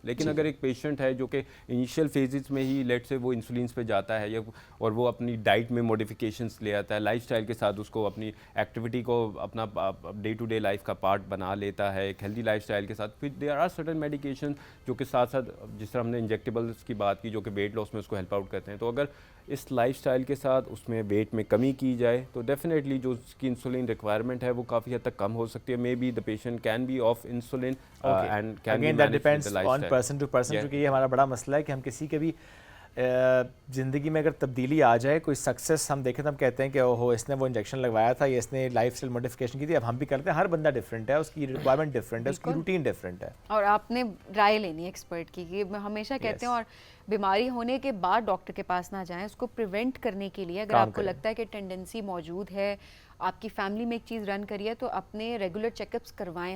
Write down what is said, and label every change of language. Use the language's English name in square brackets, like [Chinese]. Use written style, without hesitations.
[Urdu] لیکن اگر ایک پیشنٹ ہے جو کہ انیشیل فیزز میں ہی لیٹ سے وہ انسولینس پہ جاتا ہے, اور وہ اپنی ڈائٹ میں موڈیفیکیشنس لے آتا ہے, لائف اسٹائل کے ساتھ اس کو اپنی ایکٹیویٹی کو اپنا ڈے ٹو ڈے لائف کا پارٹ بنا لیتا ہے ایک ہیلدی لائف اسٹائل کے ساتھ, پھر [English] there are certain medication [Urdu] جو کہ ساتھ ساتھ, جس طرح ہم نے انجیکٹیبلس کی بات کی جو کہ ویٹ لاس میں اس کو ہیلپ آؤٹ کرتے ہیں, تو اگر اس لائف اسٹائل کے ساتھ اس میں ویٹ میں کمی کی جائے تو ڈیفینیٹلی جو اس کی انسولین ریکوائرمنٹ ہے وہ کافی حد تک کم ہو سکتی ہے. [English] Maybe the patient can be off insulin and can be manage with the lifestyle. [Urdu] Person to person, کیونکہ یہ ہمارا بڑا مسئلہ ہے کہ ہم کسی کے بھی زندگی میں اگر تبدیلی آ جائے, کوئی سکسیس ہم دیکھیں تو ہم کہتے ہیں کہ اوہو اس نے وہ انجیکشن لگوایا تھا یا اس نے لائف اسٹائل موڈیفیکیشن کی تھی, اب ہم بھی کرتے ہیں. ہر بندہ ڈفرینٹ ہے, اس کی ریکوائرمنٹ ڈفرینٹ ہے, اس کی روٹین ڈفرینٹ ہے, اور آپ نے رائے لینی ہے ایکسپرٹ کی. یہ ہمیشہ کہتے ہیں, اور بیماری ہونے کے بعد ڈاکٹر کے پاس نہ جائیں, اس کو پریونٹ کرنے کے لیے اگر آپ کو لگتا ہے کہ ٹینڈنسی موجود ہے, آپ کی فیملی میں ایک چیز رن کری ہے, تو اپنے ریگولر چیک اپس کروائیں.